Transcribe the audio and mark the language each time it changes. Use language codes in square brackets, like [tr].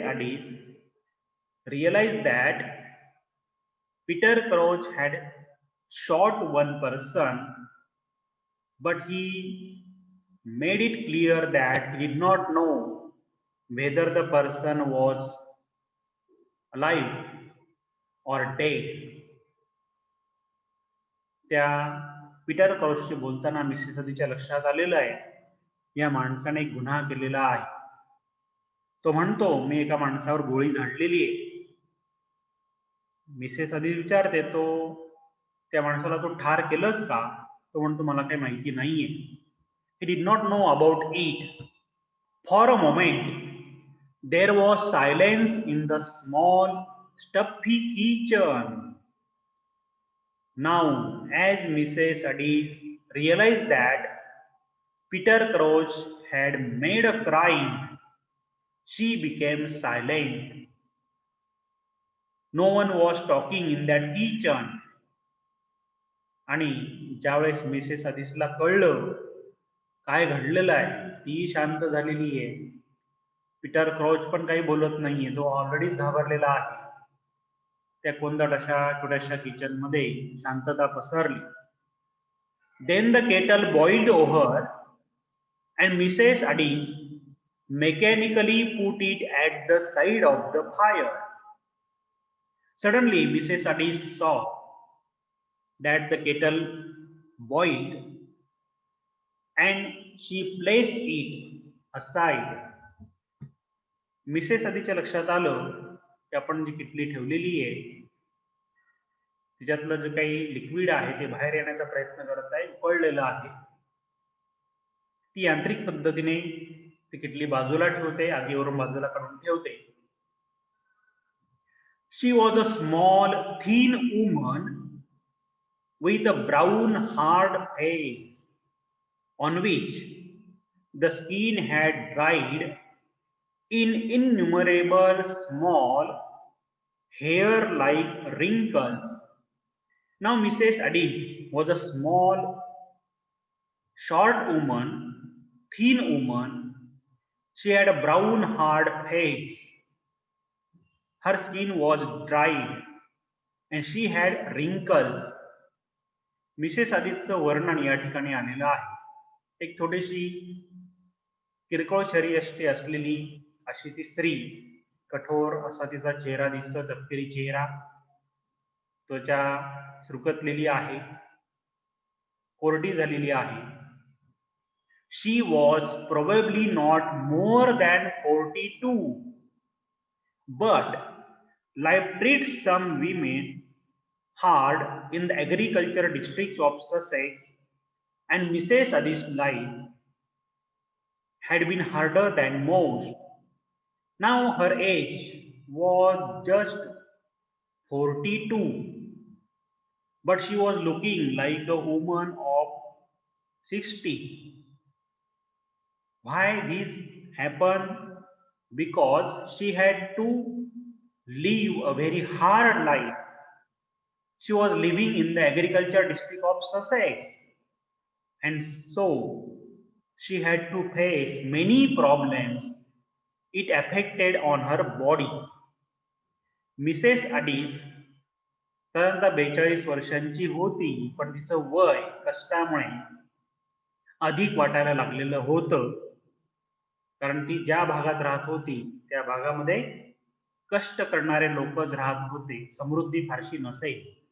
[en] Addis realized that Peter Crouch had shot one person, but he made it clear that he did not know whether the person was alive or dead. [mr] त्या Peter क्रॉचशी बोलताना Mrs अडीसच्या लक्षात आलेलं आहे या माणसाने एक गुन्हा केलेला आहे. तो म्हणतो मी एका माणसावर गोळी झाडलेली आहे. मिसेस अडीस विचारते तो त्या माणसाला तो ठार केलंस का? तो म्हणतो मला काही माहिती नाहीये. [en] He did not know about it. For a moment there was silence in the small stuffy kitchen. Now, as Mrs. Addis realized that Peter Crouch had made a crime, she became silent. No one was talking in that kitchen. [mr] आणि ज्यावेळेस Mrs अदिसला कळलं काय घडलेलं आहे, ती शांत झालेली आहे. पीटर क्रॉच पण काही बोलत नाहीये, तो ऑलरेडीच घाबरलेला आहे. त्या कोंदट अशा छोट्याशा किचन मध्ये शांतता पसरली. [en] Then the kettle boiled over and Mrs. Addis mechanically put it at the side of the fire. Suddenly, Mrs. Addis saw that the kettle boiled and she placed it aside. [mr] Mrs आधीच्या लक्षात आलं की आपण जी किटली ठेवलेली आहे तिच्यातलं जे काही liquid आहे ते बाहेर येण्याचा प्रयत्न करत आहे, उकळलेलं आहे. ती यांत्रिक पद्धतीने ती किटली बाजूला ठेवते, आगीवरून बाजूला काढून ठेवते. [en] She was a small, thin woman with a brown, hard face on which the skin had dried in innumerable small hair-like wrinkles. Now Mrs. Addis was a small, short woman, thin woman. She had a brown, hard face. Her skin was dried and she had wrinkles. [mr] Mrs आदितचं वर्णन या ठिकाणी आलेलं आहे. एक थोडीशी किरकोळ शरीरयष्टी असलेली अशी ती स्त्री, कठोर असा तिचा चेहरा दिसतो, तपकिरी चेहरा, त्वचा सुरकतलेली आहे, कोरडी झालेली आहे. [en] She was probably not more than 42, but life treats some women hard in the agriculture districts of Sussex, and Mrs. Addis' life had been harder than most. Now her age was just 42, but she was looking like a woman of 60. Why this happened? Because she had to live a very hard life. She was living in the agriculture district of Sussex, and so she had to face many problems. It affected on her body. [mr] Mrs अडीस साधारणतः 42 वर्षांची होती, पण तिचं वय कष्टामुळे अधिक वाटायला लागलेलं होतं, कारण ती ज्या भागात राहत होती त्या भागामध्ये कष्ट करणारे लोकच राहत होते, समृद्धी फारशी नसे.